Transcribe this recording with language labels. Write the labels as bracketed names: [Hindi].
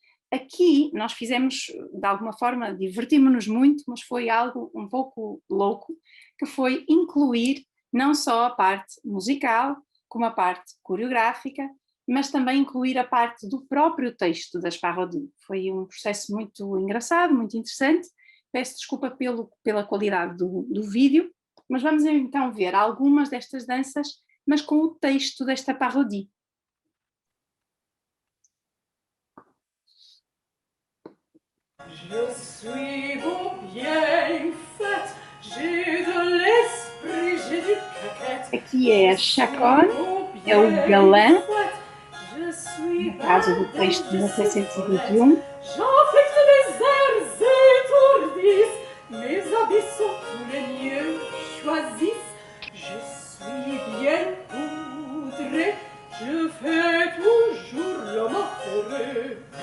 [Portuguese] Aqui nós fizemos, de alguma forma, divertimos-nos muito, mas foi algo um pouco louco, que foi incluir não só a parte musical, como a parte coreográfica, mas também incluir a parte do próprio texto das parodies. Foi um processo muito engraçado, muito interessante. Peço desculpa pela qualidade do vídeo, mas vamos então ver algumas destas danças, mas com o texto desta parodie. [French] Je suis beau bien faite, j'ai de l'esprit, j'ai du caquette. [Portuguese] Aqui é a chaconne, é o galã, no caso do texto de 1721. [French] J'affecte des airs étourdis, mes habits sont tous les mieux choisis. Je suis bien poudrée, je fais toujours l'homme heureux.